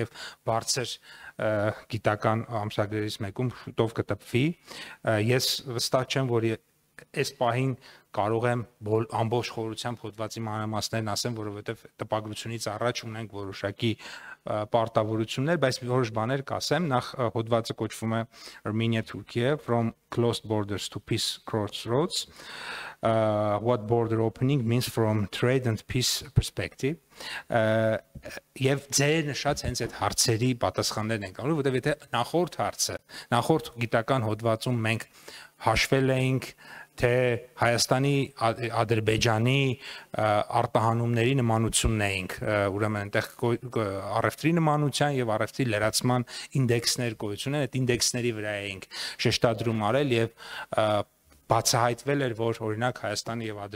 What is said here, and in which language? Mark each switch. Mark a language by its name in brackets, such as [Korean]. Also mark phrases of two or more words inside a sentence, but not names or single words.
[Armenian] և բարձր գիտական ամսագրերից մեկում շուտով կտպվի, ես վստահ չեմ, որ այս պահին կարող եմ ամբողջ խորությամբ հոդվածի մանրամասներն ասեմ, որովհետև տպագրությունից առաջ ունենք որոշակի պարտավորություններ, բայց որոշ բաներ կասեմ, նախ հոդվածը կոչվում է [English] Armenia-Turkey from closed borders to peace crossroads, what border opening means from trade and peace perspective, [Armenian] և ձեր նշած հենց այդ հարցերի պատասխաններն ենք անում, որովհետև եթե նախորդ հարցը, նախորդ գիտական հոդվածում մենք հաշվել էինք, թե Հայաստանի, Ադրբեջանի արտահանումների նմանությունն էինք, ուրեմն այնտեղ առևտրի նմանության և առևտրի լրացման ինդեքսներ գոյություն են, այդ ինդեքսների վրա էինք շեշտադրում արել և բացահայտվել էր, որ օրինակ Հայաստանի և